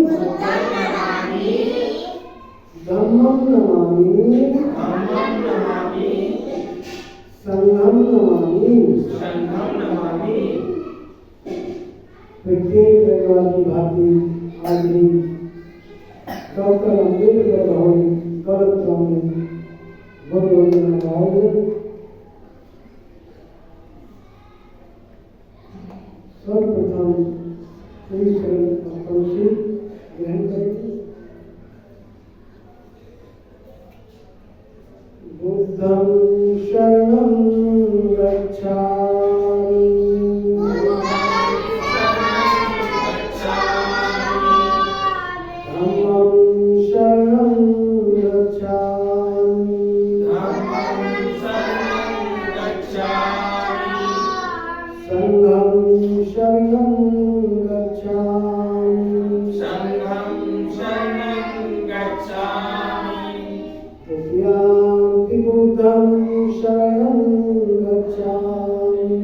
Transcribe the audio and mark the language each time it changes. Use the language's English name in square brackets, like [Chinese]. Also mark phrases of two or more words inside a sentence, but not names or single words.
[Pali] धम्मं नमामि संघं नमामि। [Hindi] प्रत्येक रविवार की भांति आज भी डॉक्टर अम्बेडकर भवन कलकत्ता में भव्य योजना का आयोजन। सर्वप्रथम श्री शरण ग्रहण करेंगे। [Pali] बुद्धं शरणं गच्छामि धम्मं शरणं गच्छामि संघं शरणं गच्छामि तृतीयं बुद्धं शरणं गच्छामि